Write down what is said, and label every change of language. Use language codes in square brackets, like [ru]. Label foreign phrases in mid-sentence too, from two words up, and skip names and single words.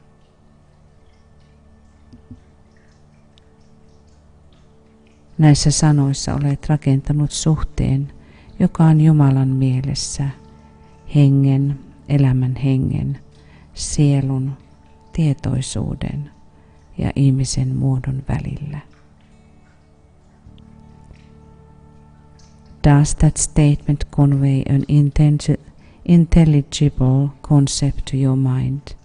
[fi] Näissä sanoissa olet rakentanut suhteen, joka on Jumalan mielessä, hengen, elämän hengen, sielun, tietoisuuden ja ihmisen muodon välillä. [en] Does that statement convey an intelligible concept to your mind?